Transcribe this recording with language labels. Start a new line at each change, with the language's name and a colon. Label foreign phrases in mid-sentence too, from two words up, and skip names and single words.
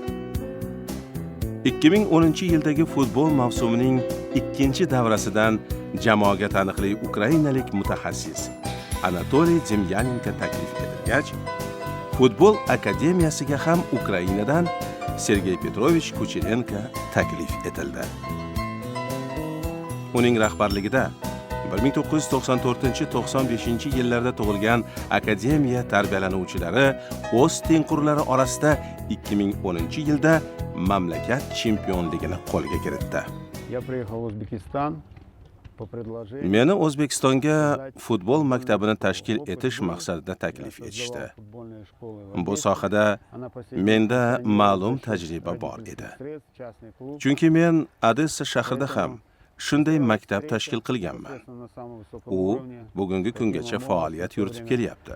Uzbek: 2010-yildagi futbol mavsumining ikkinchi davrasidan jamoaga taniqli ukrainalik mutaxassis Anatoliy Demyanenko taklif etilgach, futbol akademiyasiga ham Ukrainadan Sergey Petrovich Kucherenko taklif etildi. Uning rahbarligida 1994-95 yillarda tug'ilgan akademiya tarbiyalanuvchilari o'z tengqurlari orasida 2010-yilda mamlakat chempionligini qo'lga kiritdi.
Russian: Я приехал в Узбекистан по предложению.
Uzbek: Meni O'zbekistonga futbol maktabini tashkil etish maqsadida taklif etishdi. Bu sohada menda ma'lum tajriba bor edi. Chunki men Odessa shahrida ham shunday maktab tashkil qilganman. U bugungi kungacha faoliyat yuritib kelyapti.